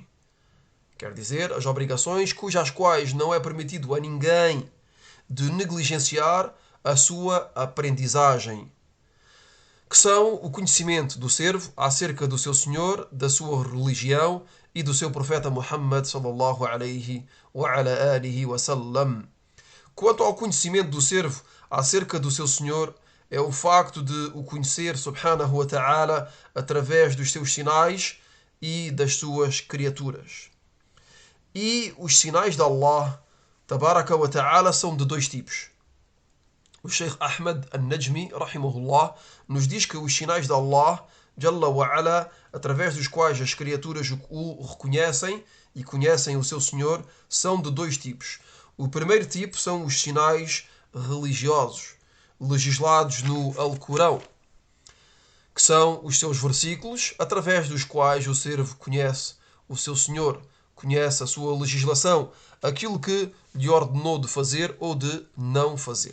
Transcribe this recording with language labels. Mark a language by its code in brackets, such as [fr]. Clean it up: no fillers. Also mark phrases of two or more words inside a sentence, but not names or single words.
[pt] Quer dizer, as obrigações cujas quais não é permitido a ninguém de negligenciar a sua aprendizagem, que são o conhecimento do servo acerca do seu Senhor, da sua religião e do seu profeta Muhammad [ar] صلى الله عليه وعلى آله وسلم. [pt] Quanto ao conhecimento do servo acerca do seu Senhor, é o facto de o conhecer [ar] سبحانه وتعالى [pt] através dos seus sinais e das suas criaturas. E os sinais de Allah [ar] تبارك وتعالى [pt] são de 2 tipos. O Sheikh Ahmed al-Najmi, rahimahullah, nos diz que os sinais de Allah, [ar] جل وعلا, [pt] através dos quais as criaturas o reconhecem e conhecem o seu Senhor, são de 2 tipos. O primeiro tipo são os sinais religiosos, legislados no Alcorão, que são os seus versículos, através dos quais o servo conhece o seu Senhor, conhece a sua legislação, aquilo que lhe ordenou de fazer ou de não fazer.